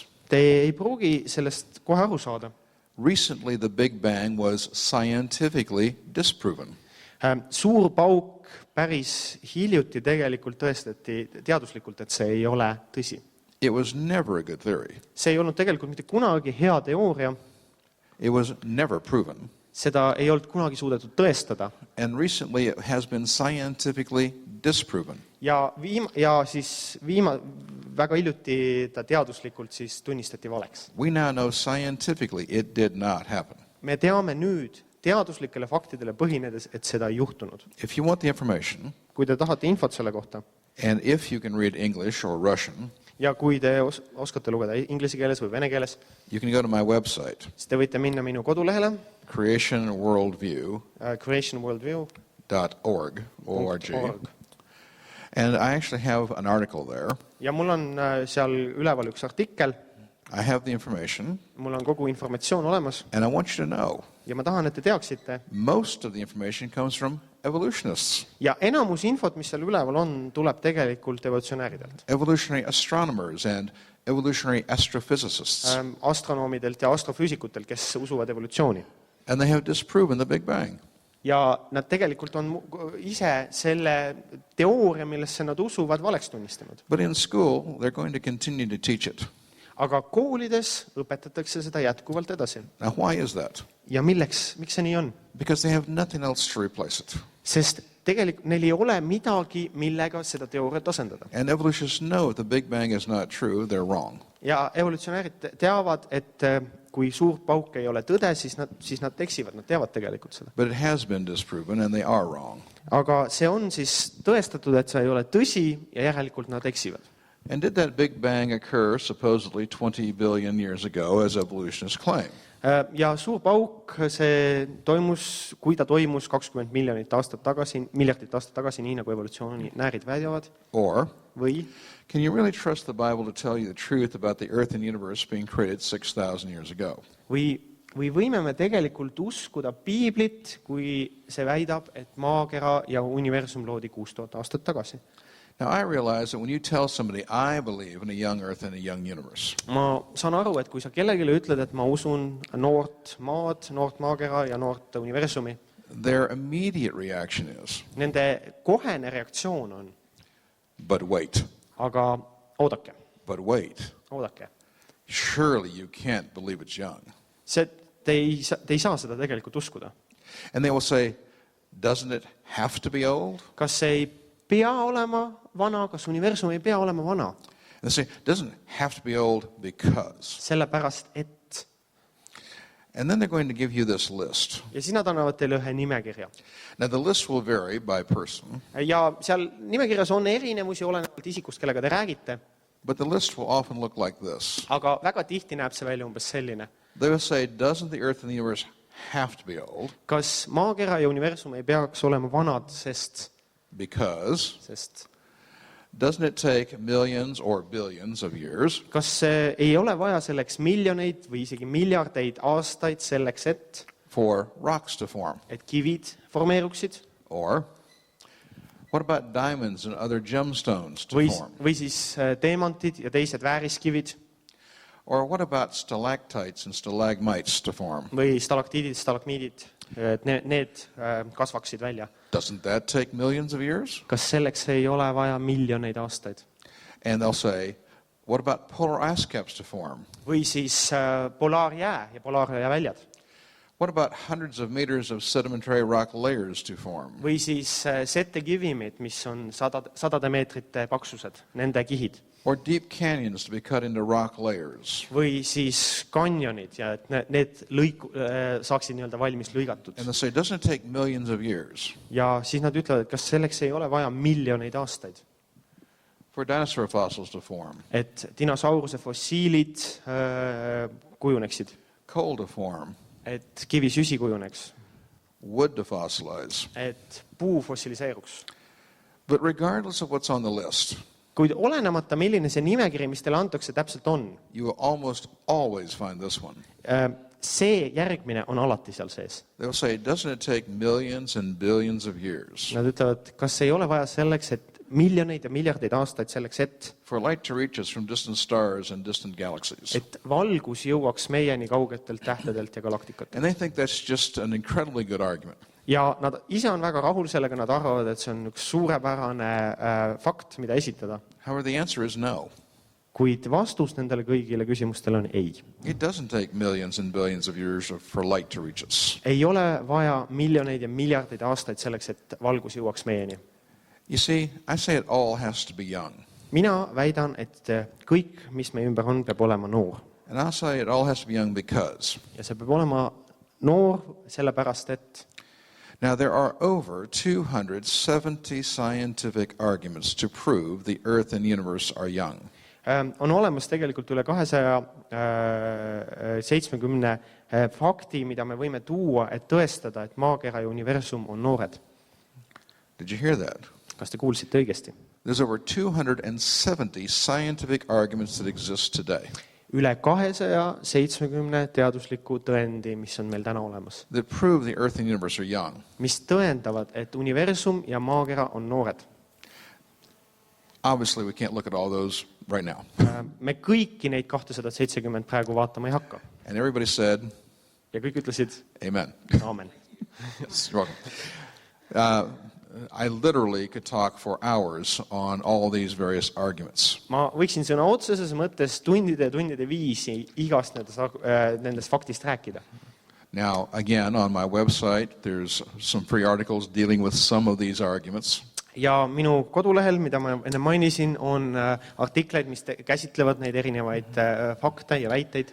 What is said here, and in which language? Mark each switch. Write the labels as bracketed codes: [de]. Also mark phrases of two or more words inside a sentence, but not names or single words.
[et] Te ei pruugi sellest kohe aru saada. [en] Recently, the Big Bang was scientifically disproven. [et] Suur pauk päris hiljuti tegelikult tõestati teaduslikult, et see ei ole tõsi. [en] It was never a good theory. [et] See ei olnud tegelikult mitte kunagi hea teooria, [en] It was never proven. [et] seda ei olnud kunagi suudetud tõestada. [en] And recently, it has been scientifically disproven. [et] Ja siis väga hiljuti ta teaduslikult siis tunnistati valeks. [en] We now know scientifically it did not happen. [et] Me teame nüüd teaduslikele faktidele põhinedes, et seda ei juhtunud. [en] If you want the information, [et] Kui te tahate infot selle kohta [en] and if you can read English or Russian, [et] ja kui te oskate lugeda inglise keeles või vene keeles, [en] you can go to my website, [et] siis te võite minna minu kodulehele [en] creationworldview.org. [et] creationworldview.org. [en] And I actually have an article there. [et] Ja mul on seal üleval üks artikkel, [en] I have the information, [et] mul on kogu informatsioon olemas [en] and I want you to know [et] ja ma tahan, et te teaksite. [en] most of the information comes from evolutionists, [et] Ja enamus infot, mis seal üleval on, tuleb tegelikult evolutsionääridelt, [en] evolutionary astronomers, and evolutionary astrophysicists. [et] astronoomidelt ja astrofüüsikutelt, kes usuvad evolutsiooni. [en] And they have disproven the Big Bang. [et] Ja nad tegelikult on ise selle teooria, millesse nad usuvad, valeks tunnistanud. [en] But in school, they're going to continue to teach it. [et] Aga koolides õpetatakse seda jätkuvalt edasi. [en] Now, why is that? [et] Ja miks see nii on? [en] Because they have nothing else to replace it. [et] Sest tegelikult neil ei ole midagi, millega seda teooriat asendada. [en] And evolutionists know if the Big Bang is not true, they're wrong. [et] Ja evolutsionäärid teavad, et kui suur pauk ei ole tõde, siis nad eksivad, nad teavad tegelikult seda. [en] But it has been disproven, and they are wrong. [et] Aga see on siis tõestatud, et see ei ole tõsi ja järelikult nad eksivad. [en] And did that Big Bang occur supposedly 20 billion years ago, as evolutionists claim? [et] Ja suur pauk, see toimus, kui ta toimus 20 miljardit aastat tagasi, nii nagu evolutsioonäärid väidavad, [en] Or [et] või [en] can you really trust the Bible to tell you the truth about the earth and universe being created 6,000 years ago? [et] või võime me tegelikult uskuda piiblit, kui see väidab, et maakera ja universum loodi 6000 aastat tagasi? [en] Now, I realize that when you tell somebody, I believe in a young earth and a young universe, [et] Ma saan aru, et kui sa kellelegi ütled, et ma usun noort maad, noort maakera ja noort universumi, [en] their immediate reaction is, [et] nende kohene reaktsioon on, [en] but wait, [et] aga oodake, [en] surely you can't believe it's young. [et] Te ei saa seda tegelikult uskuda. [en] And they will say, doesn't it have to be old? [et] Kas see ei pea olema vana, kas universum ei pea olema vana? [en] And they say, doesn't it have to be old because? [et] Sellepärast, et. [en] And then they're going to give you this list. [et] Ja siis nad annavad teile ühe nimekirja. [en] Now, the list will vary by person, [et] Ja seal nimekirjas on erinevusi olenevalt isikust, kellega te räägite, [en] but the list will often look like this. [et] aga väga tihti näeb see välja umbes selline. [en] They will say, doesn't the earth and the universe have to be old? [et] Kas maakera ja universum ei peaks olema vanad, sest [en] Doesn't it take millions or billions of years [et] kas ei ole vaja selleks miljoneid või isegi miljardeid aastaid selleks, [en] for rocks to form? [et] et kivid formeeruksid? [en] Or what about diamonds and other gemstones to form? [et] Või siis teemantid ja teised vääriskivid? [en] Or what about stalactites and stalagmites to form? [et] Või stalaktiidid, stalagmiidid, et need kasvaksid välja? [en] Doesn't that take millions of years? [et] Kas selleks ei ole vaja miljoneid aastaid? [en] And they'll say, what about polar ice caps to form? [et] Või siis polaarjää ja polaarjää väljad? [en] What about hundreds of meters of sedimentary rock layers to form? [et] Või siis settekivimid, mis on sadade meetrite paksused, nende kihid? [en] Or deep canyons to be cut into rock layers? [et] Või siis kanjonid ja et need saaksid nii-öelda valmis lõigatud. [en] And they say, doesn't it take millions of years [et] Ja siis nad ütlevad, et kas selleks ei ole vaja miljoneid aastaid, [en] for dinosaur fossils to form, [et] et dinosauruse fossiilid kujuneksid, [en] coal to form, [et] et kivisüsi kujuneks, [en] wood to fossilize? [et] et puu fossiliseeruks? [en] But regardless of what's on the list, [et] Kuid olenemata, milline see nimekiri, mis teile antakse, täpselt on, [en] you will almost always find this one. [et] see järgmine on alati seal sees. [en] They'll say, doesn't it take millions and billions of years [et] Nad ütlevad, kas ei ole vaja selleks, et miljoneid ja miljardeid aastaid selleks, [en] for light to reach us from distant stars and distant galaxies? [et] et valgus jõuaks meieni kaugetelt tähtedelt ja galaktikatelt. [en] And they think that's just an incredibly good argument. [et] Ja nad ise on väga rahul sellega, nad arvavad, et see on üks suurepärane fakt, mida esitada. [en] However, the answer is no. [et] Kuid vastus nendele kõigile küsimustele on ei. [en] It doesn't take millions and billions of years for light to reach us. [et] Ei ole vaja miljoneid ja miljardeid aastaid selleks, et valgus jõuaks meieni. [en] You see, I say it all has to be young. [et] Mina väidan, et kõik, mis meie ümber on, peab olema noor. [en] And I'll say it all has to be young because [et] Ja see peab olema noor sellepärast, et [en] now there are over 270 scientific arguments to prove the Earth and universe are young. [et] on olemas tegelikult üle 270 fakti, mida me võime tuua, et tõestada, et maakera ja universum on noored. [en] Did you hear that? [et] Kas te kuulsite õigesti? [en] There's over 270 scientific arguments that exist today [et] Üle 270 teadusliku tõendi, mis on meil täna olemas, [en] that prove the Earth and universe are young. [et] mis tõendavad, et universum ja maakera on noored. [en] Obviously, we can't look at all those right now. [et] Me kõiki neid 270 praegu vaatama ei hakka. [en] And everybody said, [et] Ja kõik ütlesid, [en] amen. [et] aamen. [en] Yes, you're welcome. I literally could talk for hours on all these various arguments. [et] Ma võiksin sõna otseses mõttes tundide ja tundide viisi igast nendest faktist rääkida. [en] Now, again, on my website, there's some free articles dealing with some of these arguments. [et] Ja minu kodulehel, mida ma enne mainisin, on artikleid, mis käsitlevad neid erinevaid fakte ja väiteid.